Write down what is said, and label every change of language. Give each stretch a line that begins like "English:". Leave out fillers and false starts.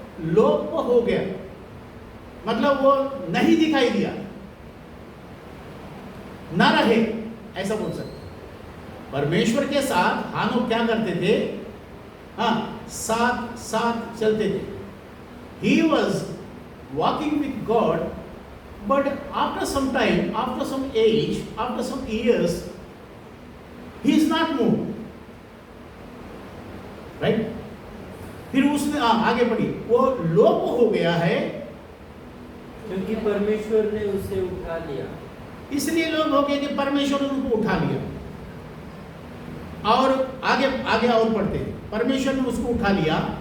Hindi: लोप हो गया, मतलब वो नहीं दिखाई दिया, ना रहे, ऐसा बोल सकते। परमेश्वर के साथ हानोक क्या करते थे? हाँ, साथ साथ चलते थे।
English: He was walking with God, but after some time, after some age, after some years, he is not moved, right?
Hindi: फिर उसने आगे बढ़ी, वो लोप हो गया है क्योंकि परमेश्वर ने उसे उठा लिया। इसलिए लोग हो गए कि परमेश्वर ने उनको उठा लिया। और आगे आगे और पढ़ते हैं, परमेश्वर ने उसको उठा लिया।